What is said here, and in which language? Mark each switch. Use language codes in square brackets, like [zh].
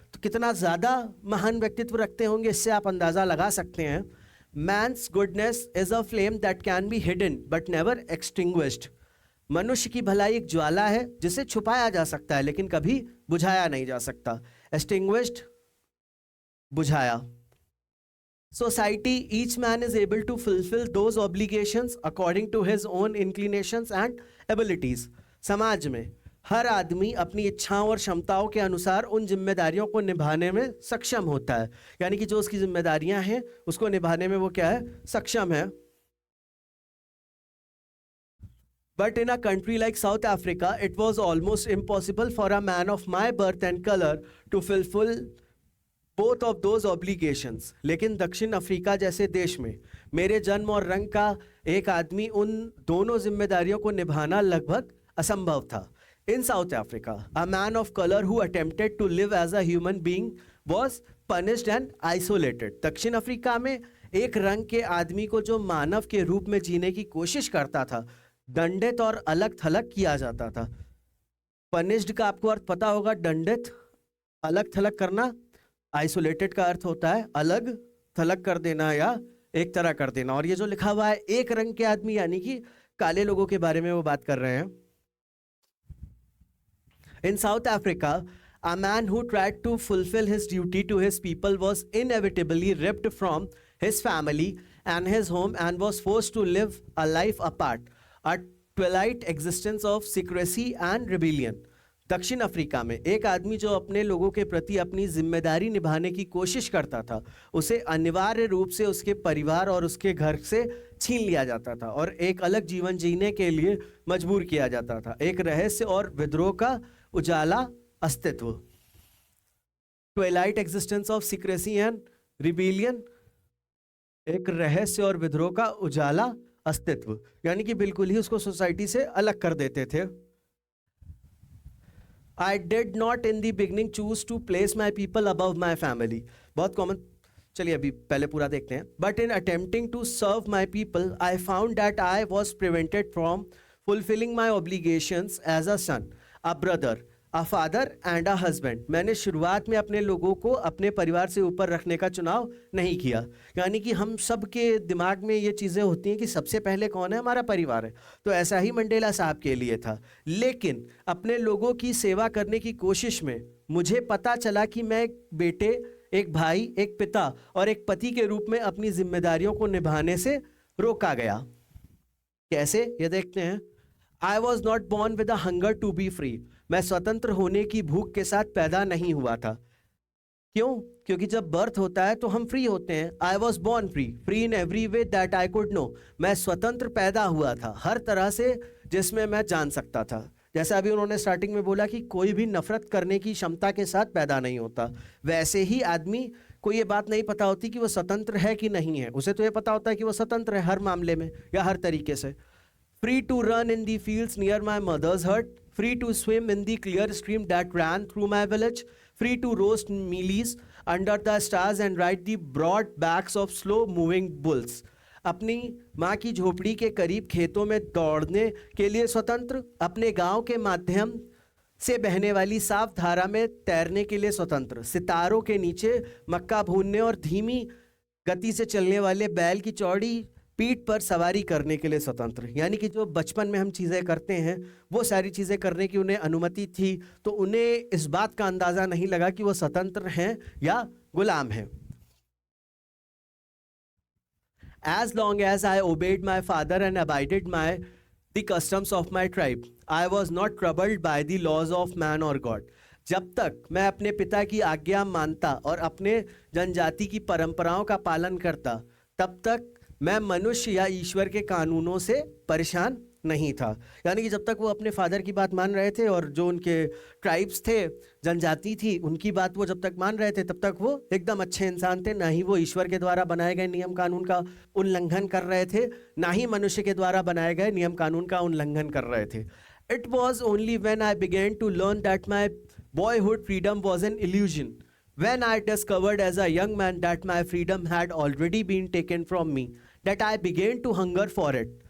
[hi] तो कितना ज़्यादा महान व्यक्तित्व रखते होंगे, इससे आप अंदाज़ा लगा सकते हैं। [en] Man's goodness is a flame that can be hidden but never extinguished. [hi] मनुष्य की भलाई एक ज्वाला है जिसे छुपाया जा सकता है लेकिन कभी बुझाया नहीं जा सकता। Extinguished, बुझाया। [en] Society, each man is able to fulfill those obligations according to his own inclinations and abilities. [hi] समाज में हर आदमी अपनी इच्छाओं और क्षमताओं के अनुसार उन जिम्मेदारियों को निभाने में सक्षम होता है, यानी कि जो उसकी जिम्मेदारियां हैं उसको निभाने में वो क्या है, सक्षम है। [en] But in a country like South Africa, it was almost impossible for a man of my birth and color to fulfill both of those obligations. [hi] लेकिन दक्षिण अफ्रीका जैसे देश में मेरे जन्म और रंग का एक आदमी उन दोनों जिम्मेदारियों को निभाना लगभग असंभव था। [en] In South Africa, a man of color who attempted to live as a human being was punished and isolated. [hi] दक्षिण अफ्रीका में एक रंग के आदमी को जो मानव के रूप में जीने की कोशिश करता था, दंडित और अलग थलग किया जाता था। पनिश्ड का आपको अर्थ पता होगा, दंडित, अलग थलग करना। आइसोलेटेड का अर्थ होता है अलग थलग कर देना या एक तरह कर देना। और ये जो लिखा हुआ है एक रंग के आदमी, यानी कि काले लोगों के बारे में वो बात कर रहे हैं। [en] In South Africa, a man who tried to fulfill his duty to his people was inevitably ripped from his family and his home and was forced to live a life apart, a twilight existence of secrecy and rebellion. [hi] दक्षिण Africa में एक आदमी जो अपने लोगों के प्रति अपनी जिम्मेदारी निभाने की कोशिश करता था, उसे अनिवार्य रूप से उसके परिवार और उसके घर से छीन लिया जाता था और एक अलग जीवन जीने के लिए मजबूर किया जाता था। एक रहस्य और विद्रोह का उजाला अस्तित्व, [en] twilight existence of secrecy and rebellion, [hi] एक रहस्य और विद्रोह का उजाला अस्तित्व, यानी कि बिल्कुल ही उसको सोसाइटी से अलग कर देते थे। [en] I did not in the beginning choose to place my people above my family. [hi] बहुत कॉमन, चलिए अभी पहले पूरा देखते हैं। [en] But in attempting to serve my people, I found that I was prevented from fulfilling my obligations as a son, a brother, a father and a husband. [hi] मैंने शुरुआत में अपने लोगों को अपने परिवार से ऊपर रखने का चुनाव नहीं किया, यानी कि हम सब के दिमाग में ये चीज़ें होती हैं कि सबसे पहले कौन है, हमारा परिवार है। तो ऐसा ही मंडेला साहब के लिए था। लेकिन अपने लोगों की सेवा करने की कोशिश में मुझे पता चला कि मैं एक बेटे, एक भाई, एक पिता और एक पति के रूप में अपनी जिम्मेदारियों को निभाने से रोका गया। कैसे, ये देखते हैं। [en] I was not born with a hunger to be free. [hi] मैं स्वतंत्र होने की भूख के साथ पैदा नहीं हुआ था। क्यों? क्योंकि जब बर्थ होता है तो हम फ्री होते हैं। [en] I was born free, free in every way that I could know. [hi] मैं स्वतंत्र पैदा हुआ था हर तरह से जिसमें मैं जान सकता था। जैसा अभी उन्होंने स्टार्टिंग में बोला कि कोई भी नफरत करने की क्षमता के साथ पैदा नहीं होता, वैसे ही आदमी को ये बात नहीं पता होती कि वो स्वतंत्र है कि नहीं है। उसे तो ये पता होता है कि वो स्वतंत्र है हर मामले में या हर तरीके से। [en] Free to run in the fields near my mother's hut, free to swim in the clear stream that ran through my village, free to roast mealies under the stars and ride the broad backs of slow moving bulls. [hi] अपनी माँ की झोपड़ी के करीब खेतों में दौड़ने के लिए स्वतंत्र, अपने गांव के माध्यम से बहने वाली साफ धारा में तैरने के लिए स्वतंत्र, सितारों के नीचे मक्का भूनने और धीमी गति से चलने वाले बैल की चौड़ी पीठ पर सवारी करने के लिए स्वतंत्र। यानी कि जो बचपन में हम चीज़ें करते हैं वो सारी चीज़ें करने की उन्हें अनुमति थी, तो उन्हें इस बात का अंदाज़ा नहीं लगा कि वो स्वतंत्र हैं या गुलाम हैं। [en] As long as I obeyed my father and abided the customs of my tribe, I was not troubled by the laws of man or God. [hi] जब तक मैं अपने पिता की आज्ञा मानता और अपने जनजाति की परंपराओं का पालन करता, तब तक मैं मनुष्य या ईश्वर के कानूनों से परेशान नहीं था। यानी कि जब तक वो अपने फादर की बात मान रहे थे और जो उनके ट्राइब्स थे, जनजाति थी, उनकी बात वो जब तक मान रहे थे तब तक वो एकदम अच्छे इंसान थे। ना ही वो ईश्वर के द्वारा बनाए गए नियम कानून का उल्लंघन कर रहे थे, ना ही मनुष्य के द्वारा बनाए गए नियम कानून का उल्लंघन कर रहे थे। [en] It was only when I began to learn that my boyhood freedom was an illusion, when I discovered as a young man that my freedom had already been taken from me, that I began to hunger for it.